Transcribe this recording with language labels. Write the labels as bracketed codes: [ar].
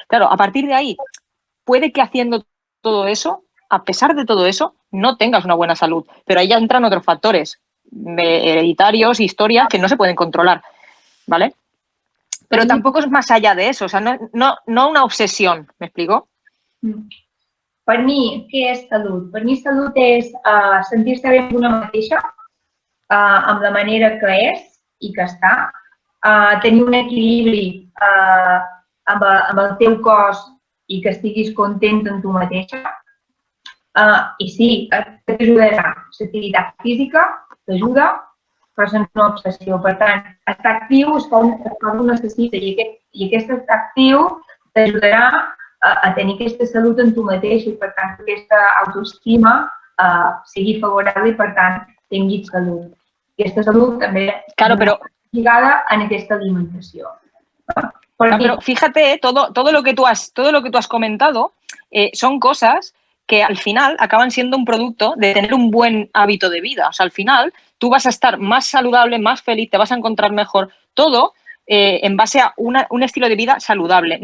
[es] Claro, a partir de ahí, puede que haciendo todo eso, a pesar de todo eso, no tengas una buena salud. Pero ahí ya entran otros factores hereditarios, historias que no se pueden controlar, ¿vale? Pero tampoco es más allá de eso, o sea, no una obsesión, ¿me explico? [ca] Per mi, què és salut? Per mi salut és sentir-se bé amb una mateixa, amb la manera que és i que està, tenir un equilibri amb el teu cos i que estiguis content amb tu mateixa. I sí, t'ajudarà. L'activitat física t'ajuda, però sense una obsessió. Per tant, estar actiu és com ho necessita i aquest estar actiu t'ajudarà a tenir aquesta salut en tu mateix i, per tant, aquesta autoestima sigui favorable i, per tant, tinguis salut. Aquesta salut també està lligada en aquesta alimentació. [es] Pero fíjate, todo lo que tú has comentado son cosas que al final acaban siendo un producto de tener un buen hábito de vida. O sea, al final tú vas a estar más saludable, más feliz, te vas a encontrar mejor, todo en base a un estilo de vida saludable.